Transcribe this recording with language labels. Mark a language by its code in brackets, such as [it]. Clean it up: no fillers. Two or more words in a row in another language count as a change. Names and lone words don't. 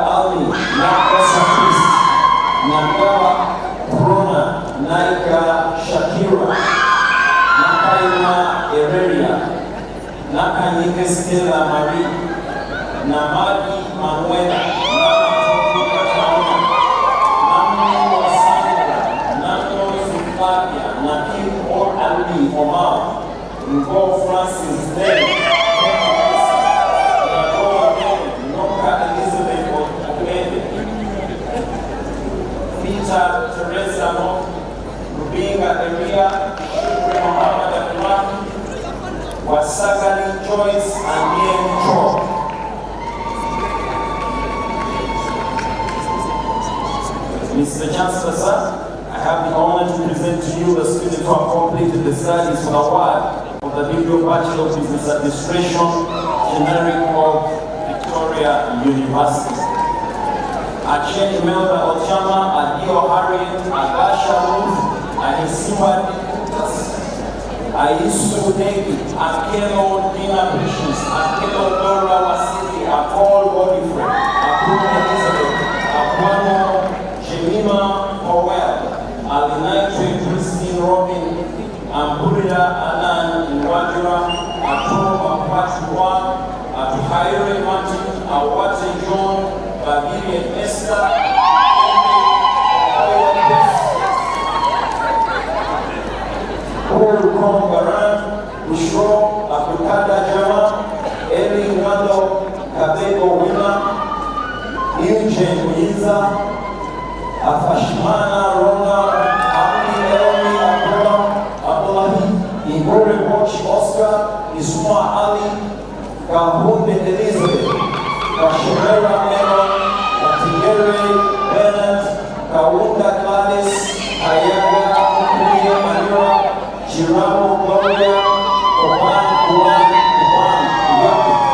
[en] Ali, Nakosa Chris, Nagawa Prona, Naika Shakira, Nakaima Ereria, Nakanyike Stella Marie, Namadi Manuela, Namatoku Katana, Namni Wasandra, Namno Zuflagia, Nakim Or Ali Omar, Ngo Francis Day, Noka Elizabeth Okwende, Peter Teresa Mo, Rubinga Eria, Shukri Muhammad Abdullah, Wasagani Joyce and Yen Cho. Mr. Chancellor, sir, I have the honor to present to you the students who have completed the studies for the award of the degree of Bachelor of Business Administration, generic of Victoria University. Acheni Melba Ochama, Adio Harriet, Agasha Ruth, Anisiwa Dikutas, Aisu Negi, Akelo Dina Patience, Akelo Dora Wasili, Apol Godfrey, Apuna Elizabeth, Apuano Jemima Powell, Alinaitwe Christine Robin, Amburida Anan Nwajura, Ato Apatua, Atuhaire Martin, Awate John, Babiri Esther, Paul Baran, Bushro, Abukada Jama, Eli Ngando, Kabego Wina, Eugene Muiza, Afashmana Rona, Ami Elmi Abdullahi, Igore Bochi Oscar, Isma Ali, Kahunde Elizabeth, Kashimera Meron, Katigere Bennett, Kawunda Gladys, Ayaga Okuye Manura, Giramo Gloria, Oban Juan, Yapi,